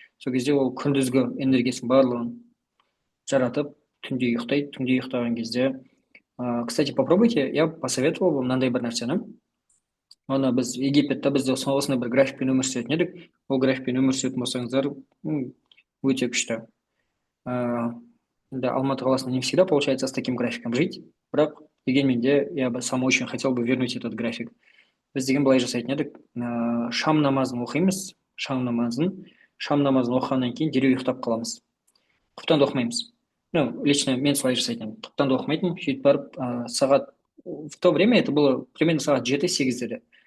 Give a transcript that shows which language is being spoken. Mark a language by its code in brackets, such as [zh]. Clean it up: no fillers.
[kk] Сол кезде ол күндізгі энергиясын барлығын жаратып түнде ұйықтайды. Түнде ұйықтаған кезде, кстати, попробуйте, я посоветовал бы мынандай бір нәрсені. Оны біз Египетте бізде осындай бір графикпен өмір сүретін едік. Ол графикпен өмір сүретін болсаңыздар, өте күшті. [ru] Да, Алматы қаласында не всегда получается с таким графиком жить, бірақ дегенмен де я бы сам очень хотел бы вернуть этот график. [kk] Біз деген былай жасайтын едік, шам намазын оқимыз, шам намазын оқығаннан кейін дереу ұйықтап қаламыз. Құптан да оқымаймыз. Ну, лично мен солай жасайтын едім. Құптан да оқымайтынмын, сөйтіп барып, сағат, в то время это было примерно сағат 7-8-дерде.